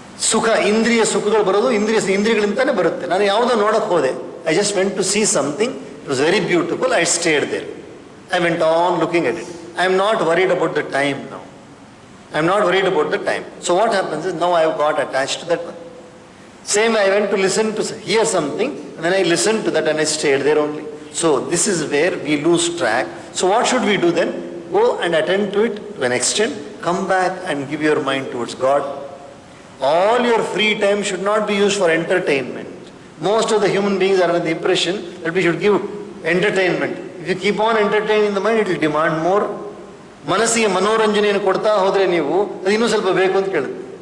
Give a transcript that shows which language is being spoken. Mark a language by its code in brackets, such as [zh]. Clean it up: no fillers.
[kn] ಸುಖ, ಇಂದ್ರಿಯ ಸುಖಗಳು ಬರೋದು ಇಂದ್ರಿಯಗಳಿಂದಾನೇ ಬರುತ್ತೆ. ನಾನು ಯಾವುದೋ ನೋಡಕ್ಕೆ ಹೋದೆ, [en] I just went to see something, it was very beautiful, I stayed there, I went on looking at it. I am not worried about the time now. I am not worried about the time. So what happens is now I have got attached to that one. Same, I went to hear something, and then I listened to that and I stayed there only. So this is where we lose track. So what should we do then? Go and attend to it to an extent, come back and give your mind towards God. All your free time should not be used for entertainment. Most of the human beings are under the impression that we should give entertainment. If you keep on entertaining the mind, it will demand more. [kn] ಮನಸ್ಸಿಗೆ ಮನೋರಂಜನೆಯನ್ನು ಕೊಡ್ತಾ ಹೋದರೆ ನೀವು ಅದು ಇನ್ನೂ ಸ್ವಲ್ಪ ಬೇಕು ಅಂತ ಕೇಳುತ್ತೆ.